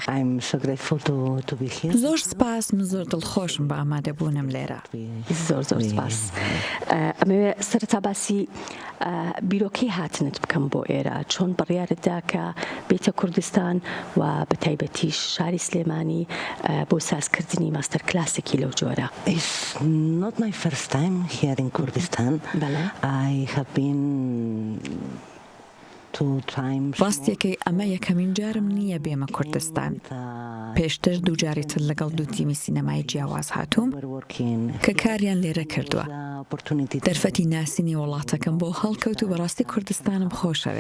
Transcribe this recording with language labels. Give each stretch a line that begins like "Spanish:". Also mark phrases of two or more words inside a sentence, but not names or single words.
Central Kurdish: زۆر سپاس، من زۆر دڵخۆشم بە ئامادەبوونم لێرە. زۆر سپاس. ئەمەوێ سەرەتا باسی بیرۆکەی هاتنت بکەم بۆ ئێرە، چۆن بڕیارتدا کە بێتە کوردستان و بە تایبەتیش شاری سلێمانی بۆ سازکردنی
English: master class
Central Kurdish: لەو جۆرە.
English: It's not my first time here in Kurdistan. I have been
Central Kurdish: ڕاستیەکەی ئەمە یەکەمین جارم نییە بێمە کوردستان. پێشتر دووجاری تر لەگەڵ دوو تیمی سینەمای جیاواز هاتووم کە کاریان لێرە کردووە. دەرفەتی ناسینی وڵاتەکەم بۆ هەڵکەوت و بەڕاستی کوردستانم خۆشەوێ.